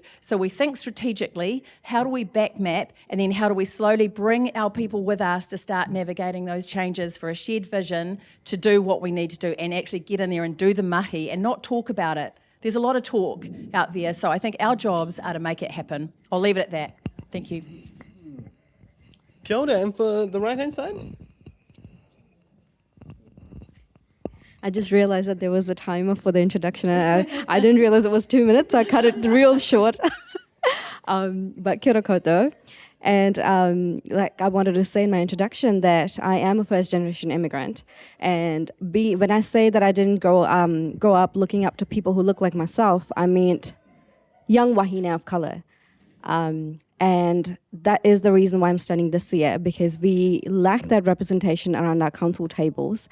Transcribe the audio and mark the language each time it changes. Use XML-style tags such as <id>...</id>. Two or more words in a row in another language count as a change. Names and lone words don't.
<en>So we think strategically, how do we back map, and then how do we slowly bring our people with us to start navigating those changes for a shared vision to do what we need to do and actually get in there and do the mahi and not talk about it. There's a lot of talk out there, so I think our jobs are to make it happen. I'll leave it at that. Thank you.</en> <mi>Kia ora,</mi> <en>and for the right-hand side? I just realized that there was a timer for the introduction, and I didn't realize it was 2 minutes, so I cut it real short.</en> <mi>But kia ora koutou.</mi> <en>And like I wanted to say in my introduction that I am a first-generation immigrant, and when I say that I didn't grow up looking up to people who look like myself, I meant young wahine of colour. And that is the reason why I'm studying this year, because we lack that representation around our council tables.</en>